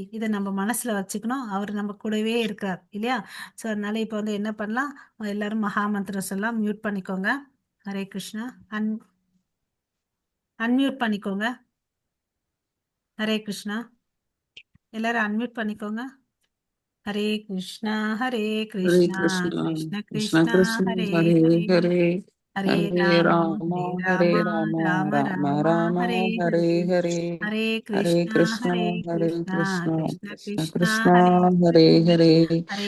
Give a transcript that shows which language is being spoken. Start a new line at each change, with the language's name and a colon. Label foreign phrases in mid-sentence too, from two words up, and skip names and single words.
Tamil: இதை நம்ம மனசுல வச்சுக்கணும். அவர் நம்ம கூடவே இருக்கிறார் இல்லையா? ஸோ அதனால இப்போ வந்து என்ன பண்ணலாம், எல்லாரும் மகாமந்திரம் சொல்லலாம். மியூட் பண்ணிக்கோங்க.
Sanskrit: हरे कृष्ण.
Tamil: அன்மியூட் பண்ணிக்கோங்க.
Sanskrit: हरे कृष्ण.
Tamil: எல்லாரும் அன்மியூட் பண்ணிக்கோங்க.
Sanskrit: हरे कृष्ण हरे Hare கிருஷ்ணா Krishna, கிருஷ்ண Krishna கிருஷ்ணா Krishna, ஹரே Hare ஹரே Hare, ஹரே हरे राम, ராம हरे राम, ராம Rama ராம Rama, ஹரே Hare ஹரே Hare, ஹரே Hare கிருஷ்ணா Krishna, ஹரே Hare கிருஷ்ணா Krishna, கிருஷ்ண Krishna கிருஷ்ணா Krishna, ஹரே Hare ஹரே Hare, ஹரே